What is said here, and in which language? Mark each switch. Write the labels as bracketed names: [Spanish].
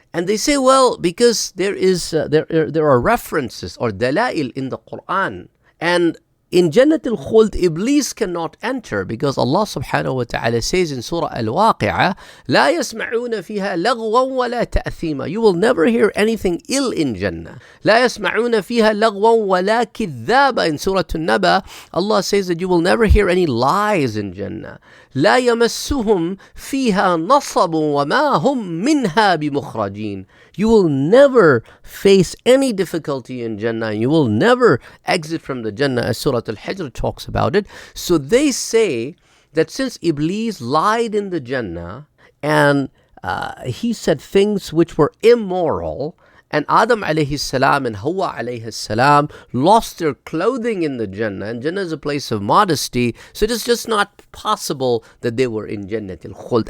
[English] And they say, well, because there are references or dalail in the Quran. And in Jannat al-Khuld, Iblis cannot enter because Allah subhanahu wa ta'ala says in Surah Al-Waqi'ah, [Arabic] لا يسمعون فيها لغوا ولا تأثيما. [English] You will never hear anything ill in Jannah. [Arabic] لا يسمعون فيها لغوا ولا كذابا. [English] In Surah An-Naba, Allah says that you will never hear any lies in Jannah. [Arabic] لا يمسهم فيها نصب وما هم منها بمخرجين. [English] You will never face any difficulty in Jannah. You will never exit from the Jannah, as Surah Al-Hijr talks about it. So they say that since Iblis lied in the Jannah and he said things which were immoral, and Adam alayhi salam and Hawa alayhi salam lost their clothing in the Jannah, and Jannah is a place of modesty, so it is just not possible that they were in Jannatil Khuld.